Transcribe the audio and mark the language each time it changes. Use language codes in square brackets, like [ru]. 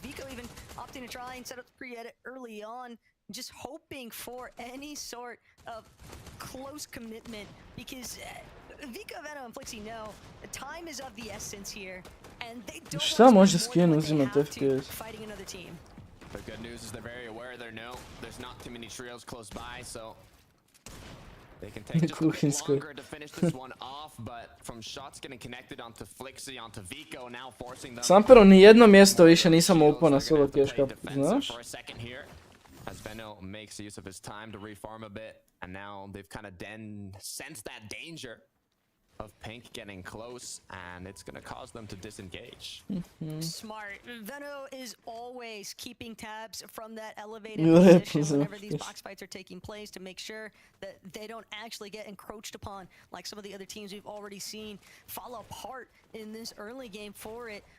[en] Vico even opting to try and set up the pre-edit early on, just hoping for any sort of close commitment, because Vico, Veno, and Flixi know the time is of the essence here, and they don't want to [hr] može skin uzimati FPS? [en] fighting another team. The good news is they're very aware there's not too many trios close by, so they can take just a bit longer to finish this one off, but from shots getting connected onto Flixi, onto Vico, now forcing them. [hr] Sampero, ni jedno mjesto više nisam upao na solo cash cup, znaš? [en] As Benno makes use of his time to reform a bit, and now they've kind of sensed that danger of Pink getting close, and it's going to cause them to disengage. Smart. Benno is always keeping tabs from that elevated position whenever these box fights are taking place to make sure that they don't actually get encroached upon like some of the other teams we've already seen fall apart in this early game for it.